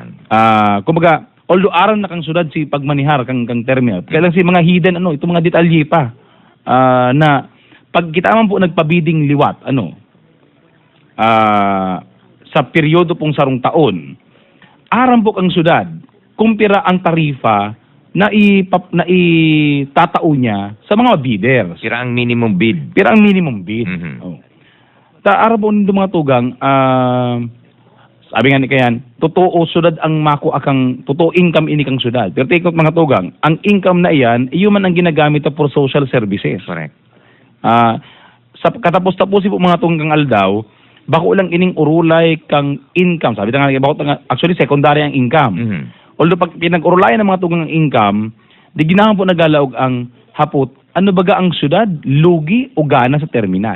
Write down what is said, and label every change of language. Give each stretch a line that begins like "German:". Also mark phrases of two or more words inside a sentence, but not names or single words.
Bikol: Kumbaga, although aram na kang syudad si pagmanihar kang terminal, kailan si mga hidden, itong mga detalye pa, na pag kita man po nagpabiding liwat, sa peryodo pong sarong taon, aram po kang syudad, kumpira ang tarifa na itatao niya sa mga bidders. Sira ang
English: minimum bid.
Bikol: Pira ang
English: minimum bid. Mhm.
Bikol: Aram po nito mga tugang, sabi nga ni kayan, totoo syudad ang mako akang, totoo income ini kang syudad. Pero
English: take out
Bikol: mga tugang, ang income na iyan, iyon man ang ginagamit
English: for social services.
Bikol: Correct. Sa katapos-tapos po mga tunggang aldaw, bako lang ining urulay kang income. Sabi nga, actually secondary ang income. Mhm. Although pag pinag-urulayan ng mga tunggang income, di ginahan po nagalaog ang hapot, ano baga ang syudad, lugi o gana sa terminal.